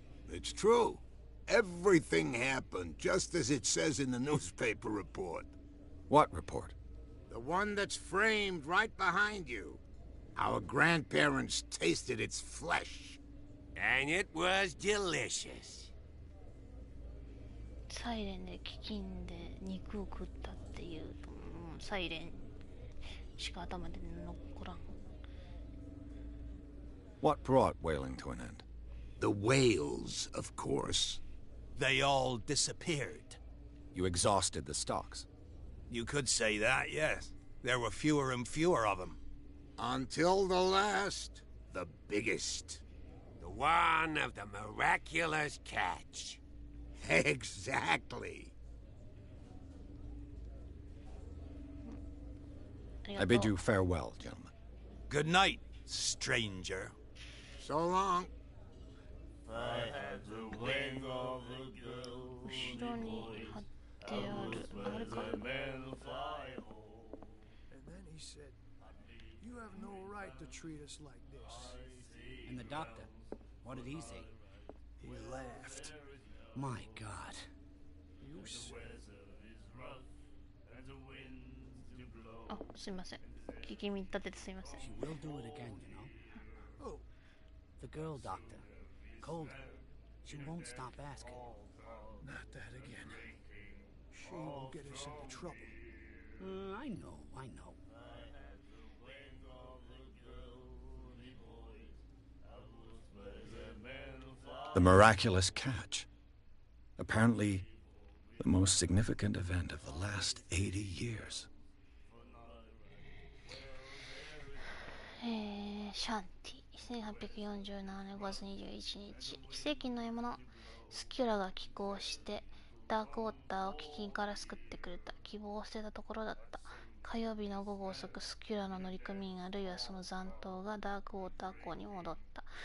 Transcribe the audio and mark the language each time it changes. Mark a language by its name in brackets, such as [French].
[English] It's true. Everything happened just as it says in the newspaper report. What report? The one that's framed right behind you. Our grandparents tasted its flesh. And it was delicious. [Japanese] サイレンで飢饉で肉を食ったっていう、サイレンしか頭で残らん。 [English] What brought whaling to an end? The whales, of course. They all disappeared. You exhausted the stocks. You could say that, yes. There were fewer and fewer of them. Until the last, the biggest. The one of the miraculous catch. Exactly. I bid you farewell, gentlemen. Good night, stranger. So long. [Japanese] 後ろに貼ってあるあれか。 [English] And then he said, "You have no right to treat us like this." And the doctor, what did he say? He laughed. My God. You said. [Japanese] あ、すいません。聞き耳立ててすいません。 [English] She will do it again, you know. Oh, The girl doctor. Cold. She won't stop asking. not that again. She will get us into trouble. I know, I know. The miraculous catch. Apparently, the most significant event of the last 80 years. [Japanese] シャンティ1847年5月21日奇跡の獲物スキュラが寄港してダークウォーターを飢饉から救ってくれた。希望を捨てたところだった。火曜日の午後遅くスキュラの乗組員あるいはその残党がダークウォーター港に戻った。